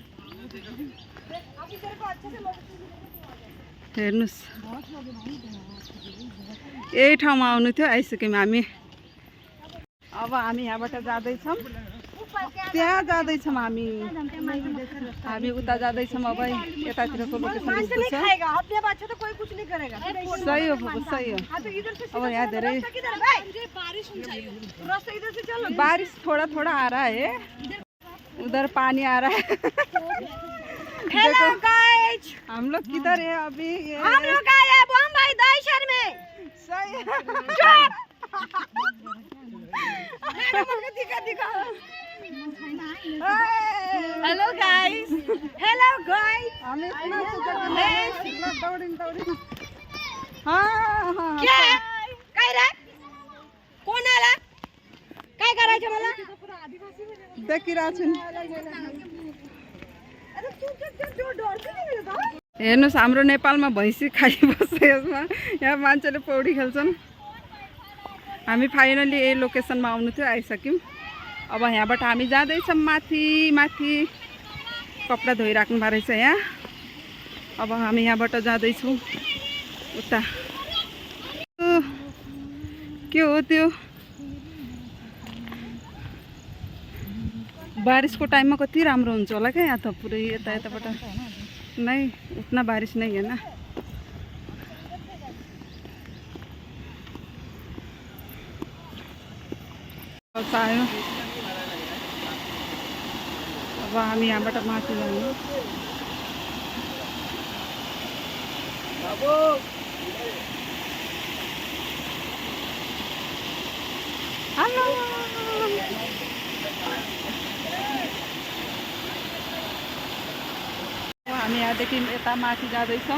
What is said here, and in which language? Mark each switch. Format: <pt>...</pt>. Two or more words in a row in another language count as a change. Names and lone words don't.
<ne>हेर्नुहोस्, यही ठाउँमा आउनु थियो, आइसक्यौँ हामी। अब हामी यहाँबाट जाँदैछौँ। त्यहाँ जाँदैछौँ हामी। हामी उता जाँदैछौँ। अब यतातिरको लोकेसन छ। सही हो, सही हो।</ne> <hi>अब</hi> <ne>यहाँ धेरै</ne> <hi>बारिश थोड़ा थोड़ा आ रहा है। उधर पानी आ रहा है।</hi> <en>Hello guys,</en> <hi>हम लोग किधर है अभी? हम लोग आए हैं बम्बई दहिसर में। सही है।</hi> <en>Hello guys, hello guys.</en> <hi>हमें हाँ</hi> <mr>क्या काय रे? कोण आला? काय करायचं मला?</mr> <ne>देखिरहेछु नि। हेर्नुहोस्, हाम्रो नेपालमा भैँसी खाइबस्छ यसमा। यहाँ मान्छेले पौडी खेल्छन्। हामी फाइनली यही लोकेसनमा आउनु थियो, आइसक्यौँ। अब यहाँबाट हामी जाँदैछौँ माथि माथि। कपडा धोइराख्नु भएको रहेछ यहाँ। अब हामी यहाँबाट जाँदैछौँ उता। के हो त्यो? बारिशको टाइममा कति राम्रो हुन्छ होला क्या यहाँ त। पुरै यताबाट नै</ne> <hi>उतना बारिश नहीं है ना।</hi> <ne>आयो। अब हामी यहाँबाट माथि जानु। हेलो, हामी यहाँदेखि यता माथि जाँदैछौँ।</ne>